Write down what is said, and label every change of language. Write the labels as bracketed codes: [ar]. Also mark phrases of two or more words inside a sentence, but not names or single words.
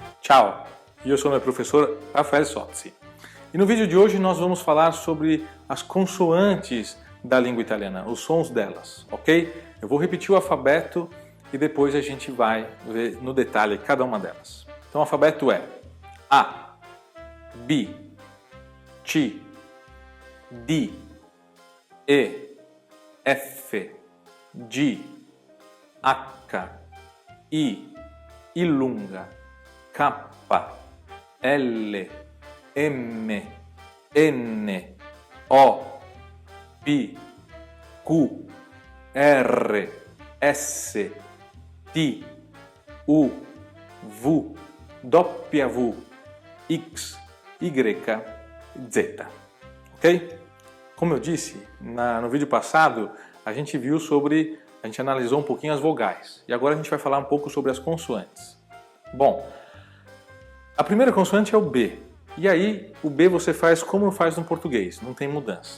[pt] Ciao, eu sou meu professor Rafael Sozzi. E no vídeo de hoje nós vamos falar sobre as consoantes da língua italiana, os sons delas, ok? Eu vou repetir o alfabeto e depois a gente vai ver no detalhe cada uma delas. Então o alfabeto é A, B, C, D, E, F, G, H, I, [it] I lunga, [pt] K, L, M, N, O, P, Q, R, S, T, U, V, W, X, Y, Z. Ok? Como eu disse no vídeo passado, a gente analisou um pouquinho as vogais. E agora a gente vai falar um pouco sobre as consoantes. Bom, a primeira consoante é o B. E aí, o B você faz como faz no português, não tem mudança.